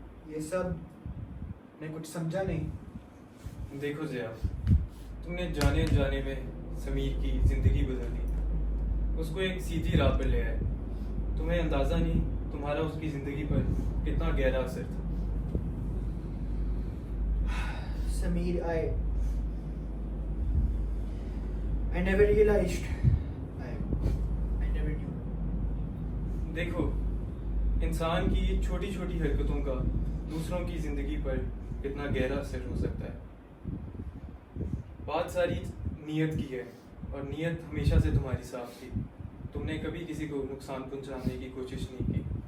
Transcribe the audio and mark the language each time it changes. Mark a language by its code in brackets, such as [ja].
[hi] ये सब मैं कुछ समझा नहीं। देखो ज़िया, तुमने जाने अनजाने में समीर की ज़िंदगी बदल दी, उसको एक सीधी राह पर ले आए। तुम्हें अंदाज़ा नहीं तुम्हारा उसकी ज़िंदगी पर कितना गहरा असर था। [en] Sameer, I never realized. I never knew. [hi] देखो, इंसान की छोटी छोटी हरकतों का दूसरों की ज़िंदगी पर कितना गहरा असर हो सकता है। बात सारी नीयत की है, और नीयत हमेशा से तुम्हारी साफ थी। तुमने कभी किसी को नुकसान पहुंचाने की कोशिश नहीं की।